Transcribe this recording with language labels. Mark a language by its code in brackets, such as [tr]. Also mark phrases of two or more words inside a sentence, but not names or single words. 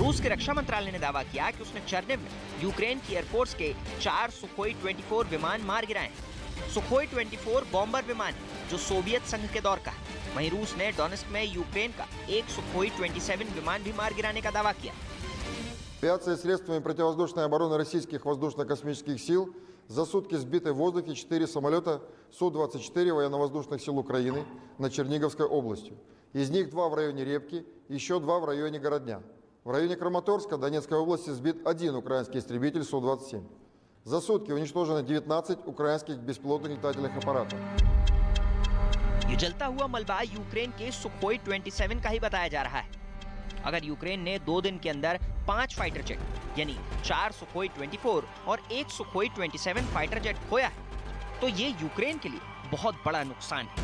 [hi] रूस के रक्षा मंत्रालय ने दावा किया कि उसने चर्निव में यूक्रेन की एयरफोर्स के 4 सुखोई 24 विमान मार गिराए। सुखोई 24 बॉम्बर विमान जो सोवियत संघ के दौर का है। वहीं रूस ने डोनेस्क में यूक्रेन का एक सुखोई 27 विमान भी मार गिराने का दावा किया। [ru] Авиацией и средствами противовоздушной обороны российских воздушно-космических сил за сутки сбиты в воздухе 4 самолета Су-24 военно-воздушных сил Украины над Черниговской областью. Из них 2 в районе Репки, еще 2 в районе Городня. В районе Краматорска Донецкой области сбит 1 украинский истребитель Су-27. За сутки уничтожено 19 украинских беспилотных летательных аппаратов. [hi] ये जलता हुआ मलबा यूक्रेन के सुखोई 27 का ही बताया जा रहा है। अगर यूक्रेन ने 2 दिन के अंदर 5 [en] fighter jet, [hi] यानी 4 सुखोई 24 और 1 सुखोई 27 [en] fighter jet [hi] खोया है, तो ये यूक्रेन के लिए बहुत बड़ा नुकसान है।